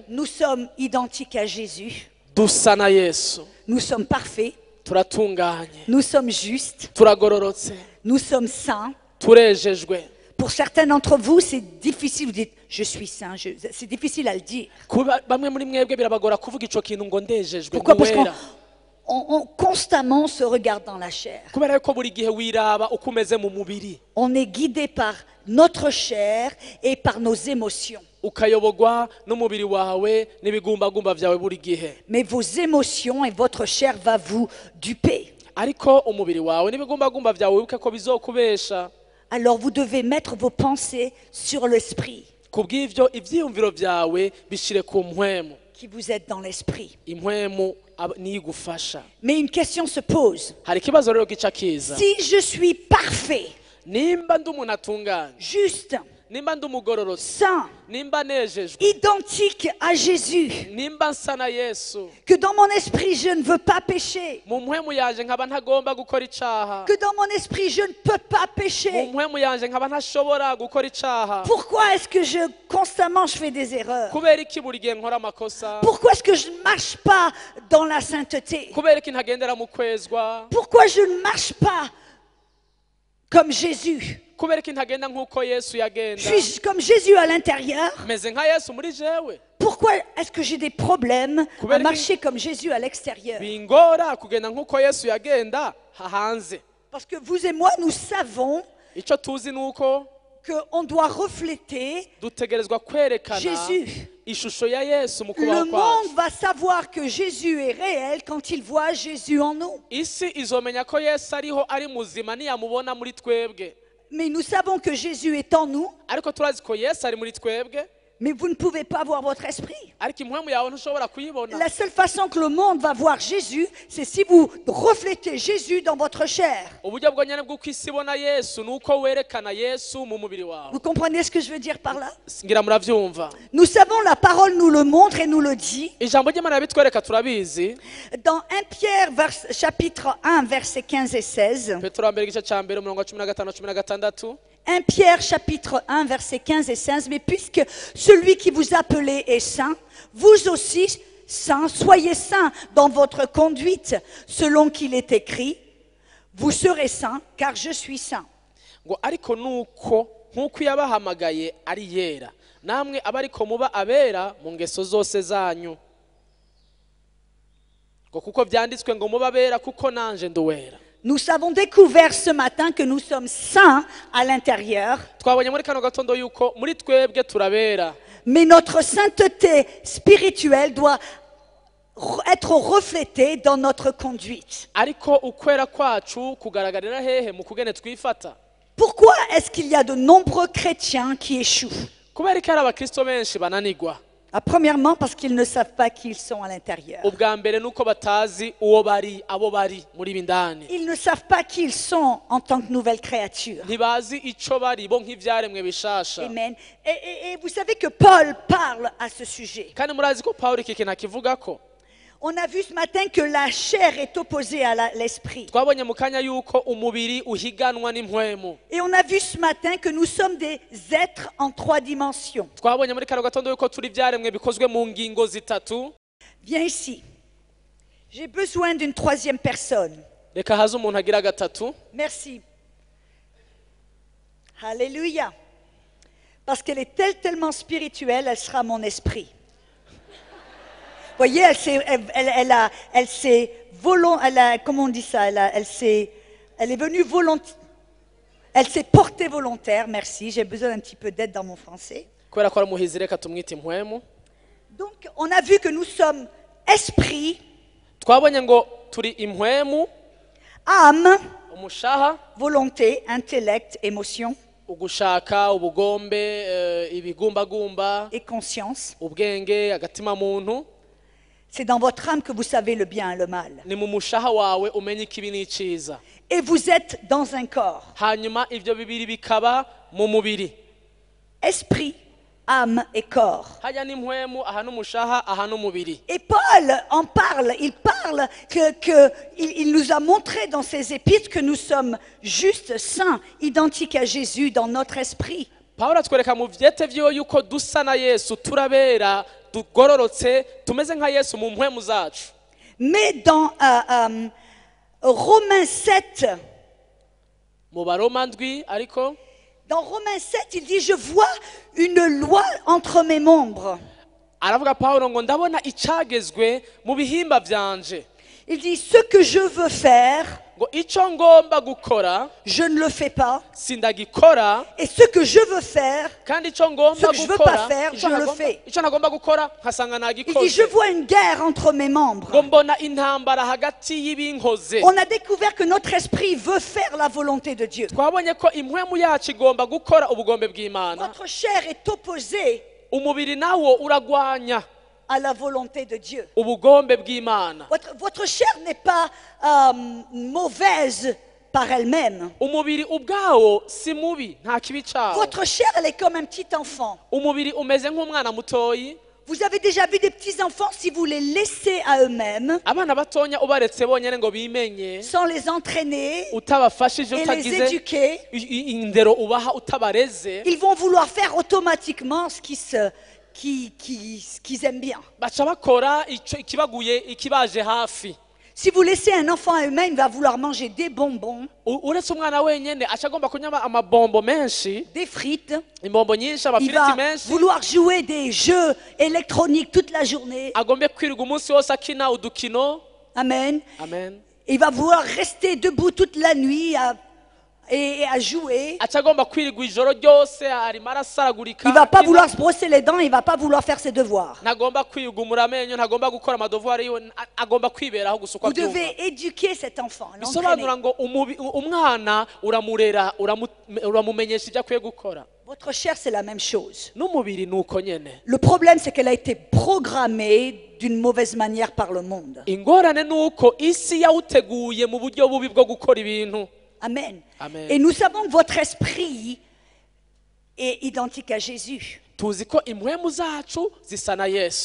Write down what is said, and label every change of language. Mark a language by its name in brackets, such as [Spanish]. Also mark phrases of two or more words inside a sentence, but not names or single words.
[French] nous sommes identiques à Jésus. [Rundi] dusa na Yesu. [French] Nous sommes parfaits. [Rundi] Turatunganye, [French] Nous sommes justes. [Rundi] turagororotse, [French] Nous sommes saints. [Rundi] turejejwe. [French] Pour certains d'entre vous, c'est difficile. Vous dites, je suis saint. C'est difficile à le dire. [Rundi] Kuba bamwe muri mwebwe birabagora kuvuga ico kintu ngo ndejejwe. [French] Pourquoi? Parce [Rundi] ntiwera. [French] qu'on constamment se regarde dans la chair. [Rundi] Kubera ko buri gihe wiraba uko umeze mu mubiri, [French] On est guidé par notre chair et par nos émotions. [Rundi] ukayobogwa n'umubiri wawe n'ibigumbagumba vyawe buri gihe. [French] Mais vos émotions et votre chair va vous duper. [Rundi] Ariko umubiri wawe n'ibigumbagumba vyawe wibuke ko bizokubesha. [French] Alors vous devez mettre vos pensées sur l'esprit, [Rundi] Kubw'ivyo ivyiyumviro vyawe bishire ku mpwemu. [French] qui vous êtes dans l'esprit. [Rundi] Impwemu niyo igufasha. [French] Mais une question se pose. [Rundi] Hari ikibazo rero gica kiza. [French] Si je suis parfait, [Rundi] Nimba ndi umuntu atunganye, [French] juste, [Rundi] nimba ndi umugororotsi, [French] saint, [Rundi] nimba nejejwe, [French] identique à Jésus, [Rundi] nimba nsa na Yesu, [French] que dans mon esprit je ne veux pas pécher, [Rundi] mu mpwemu yanje nkaba ntagomba gukora icaha, [French] que dans mon esprit je ne peux pas [Rundi] mu [French] pécher, [Rundi] mpwemu yanje nkaba ntashobora gukora icaha. [French] pourquoi est-ce que constamment je fais des erreurs? [Rundi] Kubera iki buri gihe nkora amakosa? [French] Pourquoi est-ce que je ne marche pas dans la sainteté? [Rundi] Kubera iki ntagendera mu kwezwa? [French] Pourquoi je ne marche pas comme Jésus? [Rundi] Kubera iki ntagenda nk'uko Yesu yagenda? [French] Je suis comme Jésus à l'intérieur. [Rundi] Meze nka Yesu muri jewe. [French] Pourquoi est-ce que j'ai des problèmes à [Rundi] Kubera [French] marcher comme Jésus à l'extérieur? [Rundi] Bingora kugenda nk'uko Yesu yagenda hanze. [French] Parce que vous et moi, nous savons [Rundi] Ico tuzi nuko [French] qu'on doit refléter [Rundi] dutegerezwa kwerekana [French] Jésus. [Rundi] ishusho ya Yesu mu [French] Le [Rundi] kubaho [French] monde [Rundi] kwacu. [French] va savoir que Jésus est réel quand il voit Jésus en nous. [Rundi] Isi izomenya ko Yesu ariho ari muzima niyamubona muri twebwe. [French] Mais nous savons que Jésus est en nous. [Rundi] Ariko turazi ko Yesu ari muri twebwe. [French] Mais vous ne pouvez pas voir votre esprit. [Rundi] ariko impwemu yawe ntushobora kuyibona. [French] La seule façon que le monde va voir Jésus, c'est si vous reflétez Jésus dans votre chair. [Rundi] uburyo bwonyine bw'uko isi ibona yesu ni uko werekana yesu mu mubiri wawe. [French] Vous comprenez ce que je veux dire par là? [Rundi] ngira murabyumva. [French] Nous savons, la parole nous le montre et nous le dit. [Rundi] ijambo ry'Imana bitwereka turabizi. [French] Dans 1 Pierre chapitre 1 versets 15 et 16. [Rundi] petero wa mbere igice cya mbere umurongo wa 15 16. [French] 1 Pierre chapitre 1 versets 15 et 16. Mais puisque celui qui vous appelait est saint, vous aussi saints, soyez saints dans votre conduite, selon qu'il est écrit, vous serez saints car je suis saint. [Rundi] ngo ariko nuko nk'uko yabahamagaye ari yera namwe abariko muba abera mu ngeso zose zanyu. ngo kuko byanditswe ngo muba abera kuko nanje nduwera. [French] Nous avons découvert ce matin que nous sommes saints à l'intérieur, [Rundi] twabonye muri kano gatondo yuko muri twebwe turabera, [French] mais notre sainteté spirituelle doit être reflétée dans notre conduite. [Rundi] ariko ukwera kwacu kugaragarira hehe mu kugene twifata. [French] Pourquoi est-ce qu'il y a de nombreux chrétiens qui échouent? [Rundi] kubera ko hari abakristo benshi bananigwa. [French] Premièrement, parce qu'ils ne savent pas qui ils sont à l'intérieur. [Rundi] ubwa mbere nuko batazi uwo bari abo bari muri bindani. [French] Ils ne savent pas qui ils sont en tant que nouvelle créature. [Rundi] ntibazi ico bari bo nk'ivyaremwe bishasha. Amen. [French] Et vous savez que Paul parle à ce sujet. [Rundi] kandi murazi ko Pawulo iki kintu akivugako. [French] On a vu ce matin que la chair est opposée à l'esprit. [Rundi] twabonye mu kanya yuko umubiri uhiganwa n'impwemu. [French] Et on a vu ce matin que nous sommes des êtres en 3 dimensions. [Rundi] twabonye muri kano gatondo yuko turi ivyaremwe bikozwe mu ngingo zitatu. [French] Viens ici. J'ai besoin d'une 3e personne. [Rundi] reka haze umuntu agira gatatu. [French] Merci. Alléluia. Parce qu'elle est tellement spirituelle, elle sera mon esprit. Vous voyez, comment on dit ça, elle est venue volontaire, elle s'est portée volontaire, merci, j'ai besoin d'un petit peu d'aide dans mon français. [Rundi] kubera ko ari umuhizi reka tumwite impwemu. [French] Donc, on a vu que nous sommes esprit, [Rundi] twabonye ngo turi impwemu, [French] âme, [Rundi] umushaha, [French] volonté, intellect, émotion [Rundi] ugushaka, ubugombe, ibigumbagumba, [French] et conscience. [Rundi] ubwenge, agatima muntu. [French] C'est dans votre âme que vous savez le bien et le mal. [Rundi] ni mu mushaha wawe umenya ikibi n'iciza. [French] Et vous êtes dans un corps. [Rundi] hanyuma ivyo bibiri bikaba mu mubiri. [French] Esprit, âme et corps. [Rundi] hajya n'impwemu, aha n'umushaha, aha n'umubiri. [French] Et Paul en parle, il parle il nous a montré dans ses épîtres que nous sommes justes, saints, identiques à Jésus dans notre esprit. [Rundi] Pawulo atwereka mu vyete vyiwe yuko dusa na Yesu, turabera, tugororotse, tumeze nka Yesu mu mpwemu zacu. [French] Mais dans Romains 7, [Rundi] mu Baroma ndwi ariko [French] dans Romains 7, il dit, je vois une loi entre mes membres. [Rundi] aravuga Pawulo ngo ndabona icagezwe mu bihimba vyanje. [French] Il dit, ce que je veux faire, [Rundi] ngo ico ngomba gukora [French] je ne le fais pas. [Rundi] sindagikora, [French] Et ce que je veux faire, [Rundi] kandi ico ngomba [French] Ce que je veux [Rundi] gukora [French] pas faire, je le fais. [Rundi] ico nagomba gukora nkasanga [French] il dit, je [Rundi] nagikoze. [French] vois une guerre entre mes membres. [Rundi] ngo mbona intambara hagati y'ibinkoze. [French] On a découvert que notre esprit veut faire la volonté de Dieu. [Rundi] twabonye ko impwemu yacu igomba gukora ubugombe bw'Imana, [French] Votre chair est opposée [Rundi] umubiri nawo uragwanya [French] à la volonté de Dieu. [Rundi] ubugombe bw'Imana. [French] Votre chair n'est pas mauvaise par elle-même. [Rundi] umubiri ubwawo si mubi, nta kibi cawo. [French] Votre chair, elle est comme un petit enfant. [Rundi] umubiri umeze nk'umwana mutoyi. [French] Vous avez déjà vu des petits enfants, si vous les laissez à eux-mêmes, [Rundi] abana batonya ubaretse bonyene ngo bimenye, [French] sans les entraîner [Rundi] utabafashije, [French] et les [Rundi] utagize [French] éduquer, [Rundi] indero ubaha, utabareze, [French] ils vont vouloir faire automatiquement ce qu'ils aiment bien. [Rundi] baca bakora ico ikibaguye, ikibaje hafi. [French] Si vous laissez un enfant à eux-mêmes, il va vouloir manger des bonbons, [Rundi] uretse umwana wenyene aca agomba kunywa amabombo menshi, [French] des frites. [Rundi] imbombo nyinshi, [French] Il [Rundi] amafiriti [French] va [Rundi] menshi, [French] vouloir jouer des jeux électroniques toute la journée. [Rundi] agombe kwirirwa umunsi wose akina udukino. Amen. Amen. [French] Il va vouloir rester debout toute la nuit et à jouer. [Rundi] aca agomba kwirirwa ijoro ryose arimo arasaragurika [French] Il va pas [Rundi] akina. [French] vouloir se brosser les dents, il va pas vouloir faire ses devoirs. [Rundi] ntagomba kwiyugumura amenyo ntagomba gukora amadovuwari yiwe agomba kwiberaho gusa uko [French] Vous [Rundi] abyumva [French] devez éduquer cet enfant, [Rundi] bisobanura [French] l'entraîner. [Rundi] ngo umwana uramurera uramumenyesha ibyo akwiye gukora [French] Votre chair, c'est la même chose. [Rundi] n'umubiri ni uko nyene. [French] Le problème, c'est qu'elle a été programmée d'une mauvaise manière par le monde. [Rundi] ingorane ni uko isi yawuteguye mu buryo bubi bwo gukora ibintu. Amen. Amen. [French] Et nous savons que votre esprit est identique à Jésus. [Rundi] tuzi ko impwemu zacu zisa na yesu.